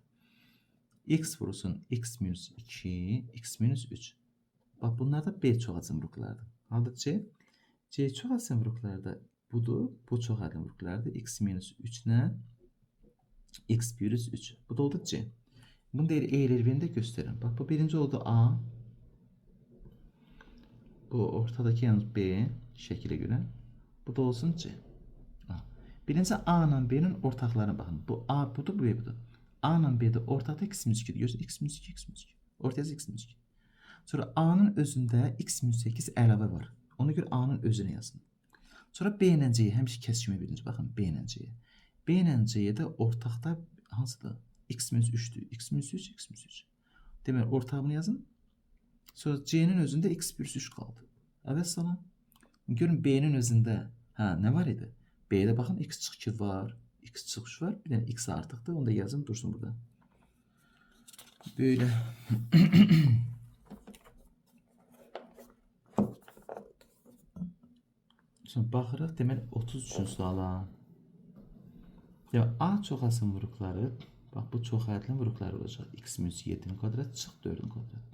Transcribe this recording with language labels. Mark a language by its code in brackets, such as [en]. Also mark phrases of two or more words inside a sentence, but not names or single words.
[az] X vurulsun x minus 2 x minus 3. Bax bunlar da B çox adlı vuruqlardır. Halda C. C çox adlı vuruqlarda budur. Bu çox adlı vuruqlardır. X minus 3 nə? X plus 3. Bu da oldu C. [tr] Bunu deyir eğrilerini de gösterin. Bak bu birinci oldu A. Bu ortadaki yalnız B şekile göre. Bu da olsun C. Birinci A ile B'nin ortaklarına bakın. Bu A budur, bu B budur. A ile B'de ortakta x minus 2'dir. [az] Görürsün x minus 2, x minus 2. [tr] Ortaya x minus 2. [az] Sonra A'nın özünde x minus 8 əlavə var. [tr] Ona göre A'nın özünü yazın. Sonra B ile C'ye [az] həmişə kəsişmə [tr] birinci. Bakın B ile C'ye. B ile C'ye de ortakta hansıdır? X minus 3'tür. X minus 3, x minus 3. Demek ortağını yazın. Sonra C'nin özünde x bölü 3 kaldı. Evet salam. Görün B'nin özünde ne var idi? B'de bakın x çık 2 var. X çık 3 var. Bir tane x artıqdır. Onu da yazın dursun burada. Böyle. [az] Sonra baxırıq. Deməli 33-cü suala. Deməli A çoxasının vuruqları, bax bu çoxayətli vuruqları olacaq. X minus 7'nin kvadratı çıx 4'ün kvadratı.